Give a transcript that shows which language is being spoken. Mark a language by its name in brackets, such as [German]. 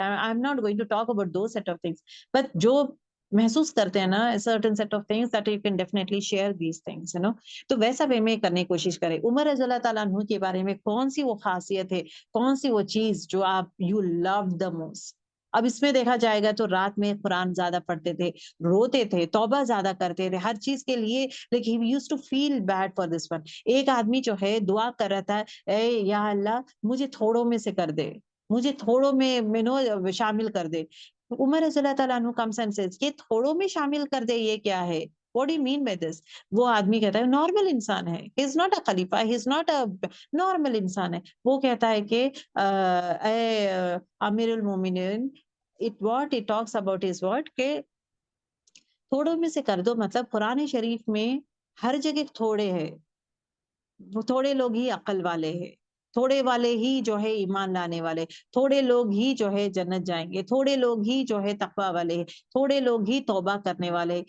[English] I am not going to talk about those set of things. But [Urdu] جو محسوس کرتے ہیں نا [English] certain set of things that you can definitely share these things, [Urdu] تو ویسا وے میں کرنے کی کوشش کرے. عمر رضی اللہ تعالیٰ عنہ کے بارے میں کون سی وہ خاصیت ہے، کون سی وہ چیز جو آپ [English] You love the most? [Urdu] اب اس میں دیکھا جائے گا تو رات میں قرآن زیادہ پڑھتے تھے، روتے تھے، توبہ زیادہ کرتے تھے ہر چیز کے لیے. لیکن [English] he used to feel bad for this one. [Urdu] ایک آدمی جو ہے دعا کر رہا تھا، اے یا اللہ مجھے تھوڑوں میں سے کر دے، مجھے تھوڑوں میں شامل کر دے. عمر رضی اللہ تعالیٰ عنہ [English] comes and says [Urdu] کہ تھوڑوں میں شامل کر دے، یہ کیا ہے؟ [English] What do you mean by this? [Urdu] وہ آدمی کہتا ہے نارمل انسان ہے. [English] He is not a خلیفہ, he is not a [Urdu] normal انسان ہے. وہ کہتا ہے کہ اے امیر المومنین، [English] it talks about is what [Urdu] کہ تھوڑوں میں سے کر دو. مطلب قرآن شریف میں ہر جگہ تھوڑے ہے. وہ تھوڑے لوگ ہی عقل والے ہیں، تھوڑے والے ہی جو ہے ایمان لانے والے، تھوڑے لوگ ہی جو ہے جنت جائیں گے، تھوڑے لوگ ہی جو ہے تقوی والے ہیں، تھوڑے لوگ ہی توبہ کرنے والے.